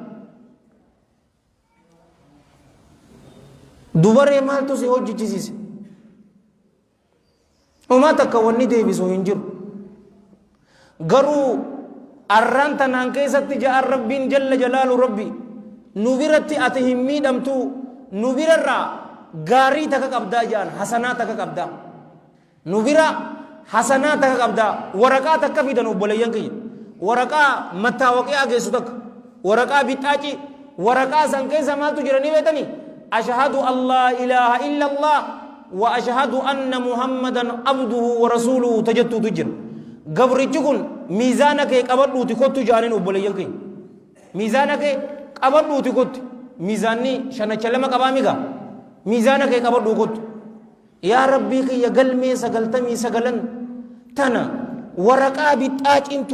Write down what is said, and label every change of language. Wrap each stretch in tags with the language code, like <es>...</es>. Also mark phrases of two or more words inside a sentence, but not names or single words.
<om>dubaree maaltu si hojjichisiise umaa takka wanni deebisu hin jiru garuu arraan tanaan keessatti ja'an rabbiin</om> <ar>جل جلاله</ar> <om>rabbi nu biratti ati hin miidhamtu nu birarraa gaarii takka qabdaa ja'an hasanaa takka qabdaa nu bira hasanaa takka qabdaa waraqaa takka fidan obboleeyyan kiyya waraqaa mattaawaqee ageessu takka waraqaa bixxaaqii waraqaa san keessa maaltu jiranii beetanii</om> <ar>أشهد أن لا إله إلا الله و أشهد أن محمدا عبده و رسوله</ar> <om>tajattuutu jira gabrichi kun miizaana kee qabadhuuti kottu jaaniin obboleeyyan kiyya miizaana kee qabadhuuti kottu miizaanni shanacha lama qabaa migaa miizaana kee qabadhuu kottu</om> <ar>يا رب</ar> <om>kiyya galmee 99 tana waraqaa bixxaaqiintu</om>